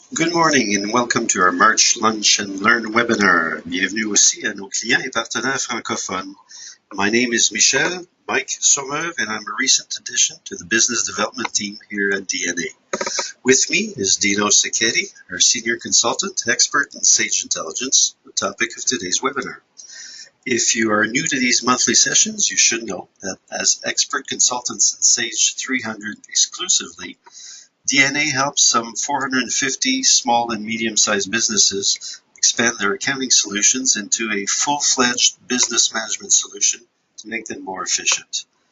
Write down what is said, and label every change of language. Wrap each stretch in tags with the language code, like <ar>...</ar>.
<en>Good morning and welcome to our March Lunch and Learn webinar.</en> <fr>Bienvenue aussi à nos clients et partenaires francophones.</fr> <en>My name is Mike Sommer, and I'm a recent addition to the business development team here at DNA. With me is Dino Sacchetti, our senior consultant, expert in Sage Intelligence, the topic of today's webinar. If you are new to these monthly sessions, you should know that as expert consultants in Sage 300 exclusively, DNA helps some 450 small and medium-sized businesses expand their accounting solutions into a full-fledged business management solution to make them more efficient.</en>